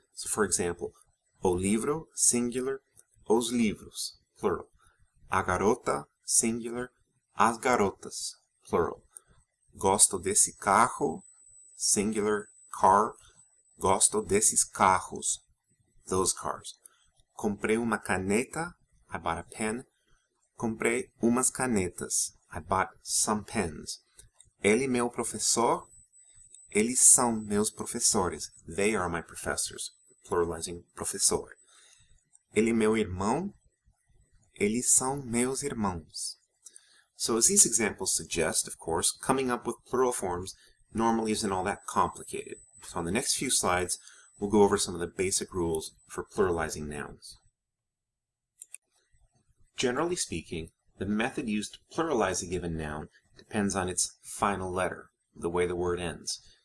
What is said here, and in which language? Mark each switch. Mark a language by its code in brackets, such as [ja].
[en] So for example, [pt] o livro, singular, os livros, plural. A garota, singular, as garotas, plural. Gosto desse carro, singular, [en] car. [pt] Gosto desses carros, [en] those cars. [pt] Comprei uma caneta, [en] I bought a pen. [pt] Comprei umas canetas, [en] I bought some pens. [pt] Ele meu professor, eles são meus professores. [en] They are my professors, pluralizing professor. [pt] Ele meu irmão, eles são meus irmãos. [en] So as these examples suggest, of course, coming up with plural forms normally isn't all that complicated. So on the next few slides, we'll go over some of the basic rules for pluralizing nouns. Generally speaking, the method used to pluralize a given noun depends on its final letter, the way the word ends.